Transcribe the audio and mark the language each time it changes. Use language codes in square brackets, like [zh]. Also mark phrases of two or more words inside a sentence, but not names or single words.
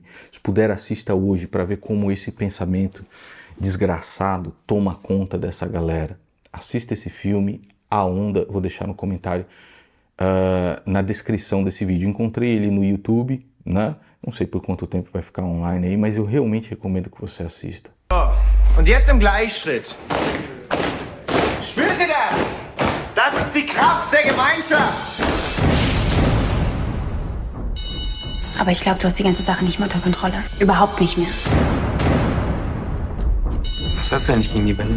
[pt] Se puder, assista hoje para ver como esse pensamento desgraçado toma conta dessa galera. Assista esse filme, A Onda, vou deixar no comentário, na descrição desse vídeo. Encontrei ele no YouTube, né? Não sei por quanto tempo vai ficar online aí, mas eu realmente recomendo que você assista. [de] Und jetzt im Gleichschritt. Spürt ihr das? Das ist die Kraft der Gemeinschaft. Aber ich glaube, du hast die ganze Sache nicht mehr unter Kontrolle. Überhaupt nicht mehr. Was hast du eigentlich gegen die Welle?